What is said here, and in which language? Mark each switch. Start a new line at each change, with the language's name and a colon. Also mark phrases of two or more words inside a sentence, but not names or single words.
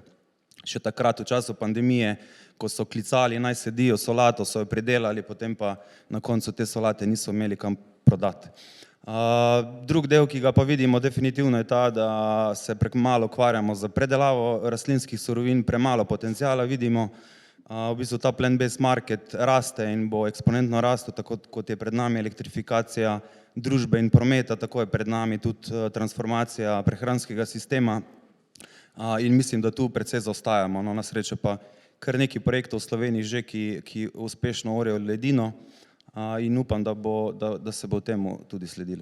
Slovenian: Še takrat v času pandemije, ko so klicali naj sedijo solato, so jo pridelali, potem pa na koncu te solate niso imeli kam prodati. Drug del, ki ga pa vidimo definitivno je ta, da se premalo ukvarjamo z predelavo rastlinskih surovin, premalo potencijala vidimo. V bistvu ta
English: plant-based market
Slovenian: raste in bo eksponentno rastel, tako kot je pred nami elektrifikacija družbe in prometa, tako je pred nami tudi transformacija prehranskega sistema. In mislim, da tu precej zaostajamo. No, na srečo pa kar nekaj projektov v Sloveniji že, ki uspešno orejo ledino in upam, da se bo temu tudi sledilo.